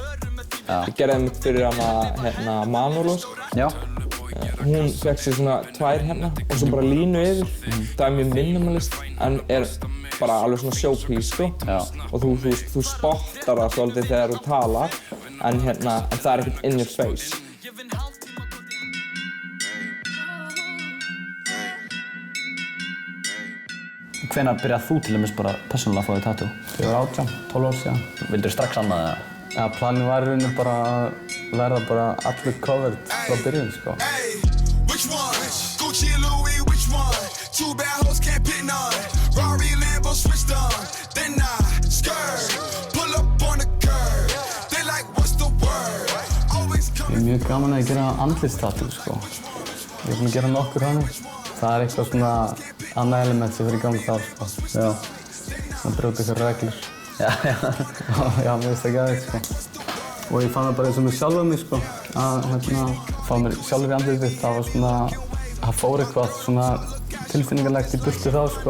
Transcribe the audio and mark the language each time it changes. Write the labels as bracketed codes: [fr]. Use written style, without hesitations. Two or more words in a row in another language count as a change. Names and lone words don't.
[is] Ég gerði einmitt fyrir hana Manolós. Já. Hún fékk sér svona 2 og svo bara línu yfir. Það er mjög minimalist en er bara alveg svona showpiece, sko. Já. Og þú spottar það svolítið þegar þú talar en það er ekkert [en] in your face. [is] Hvenær byrjaði þú til dæmis bara persónulega að fá þig tattoo? Ég var 18, 12 ár síðan. Vildirðu strax annað eða? Ja, planið var í rauninni bara að verða bara allir covered frá byrjun, sko. [en] Which one? Gucci, Louis, which one? Two bad hoes can't pick none. Rari, Lambo, switched on. Then I skirt, pull up on the curb. They like, what's the word? Always [is] Ég [en] coming. [is] er mjög gaman að gera andlitstatú, sko. Ég er búinn að gera nokkur hannig. Það er eitthvað svona annað element sem fyrir í gang þá, sko. Já. Svona brjóta ykkur reglur. Já. Já, mér finnst það geðveikt, sko. Og ég fann það bara eins og með sjálfum mig, sko. Að fá mér sjálfur í andlitið, það var svona, það fór eitthvað svona tilfinningarlegt í burtu þá, sko.